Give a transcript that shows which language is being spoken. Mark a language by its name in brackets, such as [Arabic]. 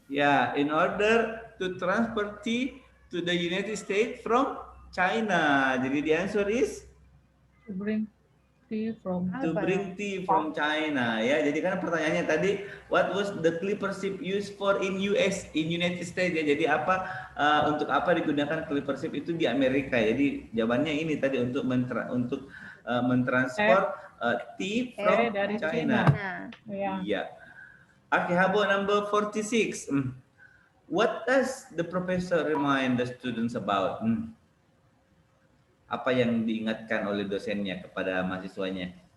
[English] Yeah, in order to transport tea to the United States from China. Jadi the answer is To bring tea from China. [Indonesian] Ya, jadi kan pertanyaannya tadi, [English] what was the clipper ship used for in United States? [Indonesian] Ya, jadi apa untuk apa digunakan clipper ship itu di Amerika? Jadi jawabannya ini tadi untuk mentransport [English] tea from China. Yeah. Okay, how about number 46? What does the professor remind the students about? [Indonesian] Apa yang diingatkan oleh dosennya kepada mahasiswanya?